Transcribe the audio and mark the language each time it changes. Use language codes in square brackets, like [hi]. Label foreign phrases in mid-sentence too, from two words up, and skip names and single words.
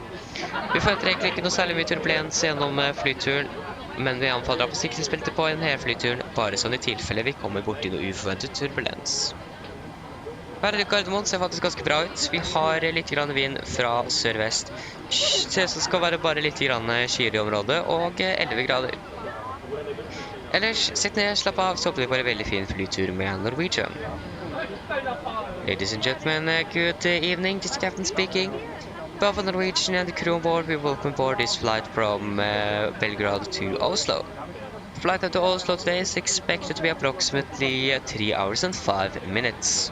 [no] Vi forventer egentlig ikke noe særlig mye turbulens gjennom flyturen, men vi anbefaler å ha på sikkerhetsbeltet på en hele flyturen, bare sånn i tilfelle vi kommer bort til noe uforventet turbulens. Været i Gardermoen ser faktisk ganske bra ut. Vi har litt grann vind fra sør-vest. Det skal være bare litt grann skyer i området, og 11 grader. Ellers, sitt ned, slapp av, så håper vi på en veldig fin flytur med Norwegian. [en] Ladies and gentlemen, good evening, this is Captain speaking. Both Norwegian and the crew on board, we welcome aboard this flight from Belgrade to Oslo. The flight to Oslo today is expected to be approximately 3 hours and 5 minutes.